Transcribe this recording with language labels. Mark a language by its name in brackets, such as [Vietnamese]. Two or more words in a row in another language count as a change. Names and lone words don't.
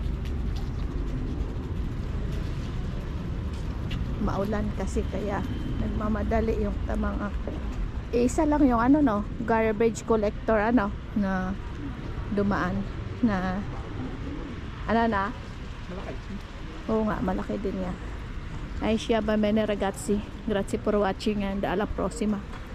[Filipino] Maulan kasi kaya nagmamadali yung mga isa lang yung ano no, [English] garbage collector [Filipino] ano na dumaan na ano na? Oo nga, malaki din niya. Ay siya ba, [Italian] bene ragazzi. Grazie [English] for watching and [Italian] alla prossima.